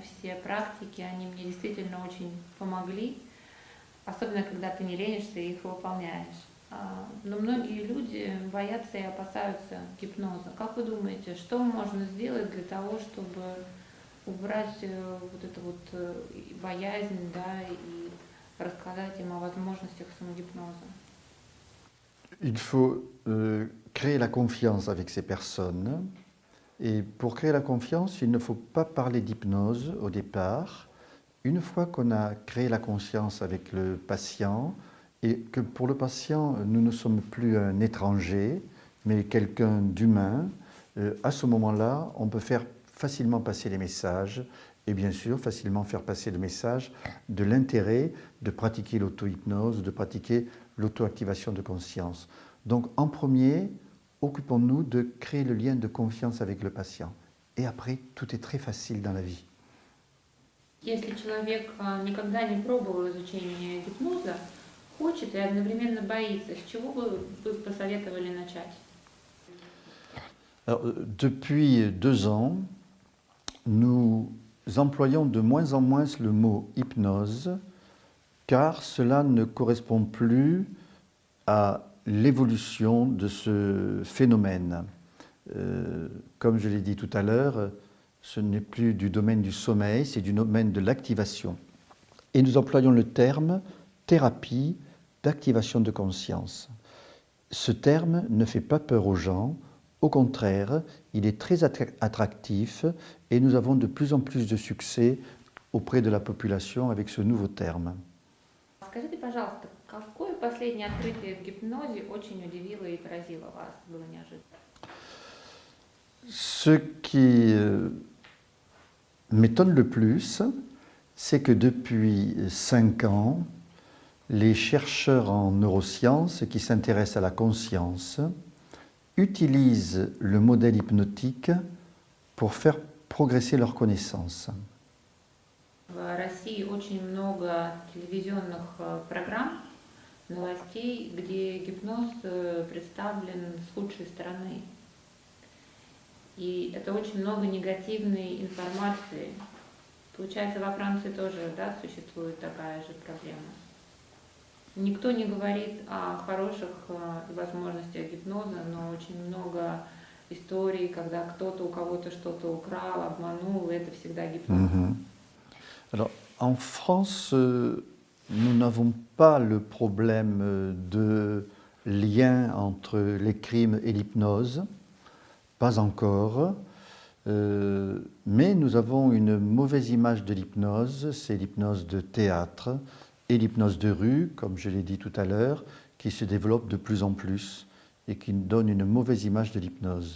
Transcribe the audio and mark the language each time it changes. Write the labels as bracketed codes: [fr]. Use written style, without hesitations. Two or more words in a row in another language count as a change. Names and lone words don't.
[ru] Все практики, они мне действительно очень помогли, особенно когда ты не ленишься и их выполняешь. Но многие люди боятся и опасаются гипноза. Как вы думаете, что можно сделать для того, чтобы убрать вот эту вот боязнь, да, и рассказать им о возможностях самогипноза? [fr] Il faut créer la confiance avec ces personnes. Et pour créer la confiance, il ne faut pas parler d'hypnose au départ. Une fois qu'on a créé la confiance avec le patient, et que pour le patient, nous ne sommes plus un étranger, mais quelqu'un d'humain, à ce moment-là, on peut faire facilement passer les messages et bien sûr facilement faire passer le message de l'intérêt de pratiquer l'auto-hypnose, de pratiquer l'auto-activation de conscience. Donc en premier, occupons-nous de créer le lien de confiance avec le patient. Et après, tout est très facile dans la vie. [ru] Если человек никогда не пробовал изучение гипноза, хочет и одновременно боится, с чего бы вы посоветовали начать? [fr] Alors, depuis 2 ans, nous employons de moins en moins le mot hypnose, car cela ne correspond plus à l'évolution de ce phénomène. Comme je l'ai dit tout à l'heure, ce n'est plus du domaine du sommeil, c'est du domaine de l'activation. Et nous employons le terme thérapie d'activation de conscience. Ce terme ne fait pas peur aux gens, au contraire, il est très attractif et nous avons de plus en plus de succès auprès de la population avec ce nouveau terme. [ru] Скажите, пожалуйста, какое последнее открытие в гипнозе очень удивило и поразило вас, было неожиданно? [fr] Ce qui m'étonne le plus, c'est que depuis 5 ans, les chercheurs en neurosciences qui s'intéressent à la conscience utilisent le modèle hypnotique pour faire progresser leurs connaissances. [ru] В России очень много телевизионных программ, новостей, где гипноз представлен с худшей стороны. И это очень много негативной информации. Получается, во Франции тоже, да, существует такая же проблема. Никто не говорит о хороших возможностях гипноза, но очень много историй, когда кто-то у кого-то что-то украл, обманул, и это всегда гипноз. [fr] Alors, en France, nous n'avons pas le problème de lien entre les crimes et l'hypnose, pas encore, mais nous avons une mauvaise image de l'hypnose, c'est l'hypnose de théâtre et l'hypnose de rue, comme je l'ai dit tout à l'heure, qui se développe de plus en plus et qui donne une mauvaise image de l'hypnose.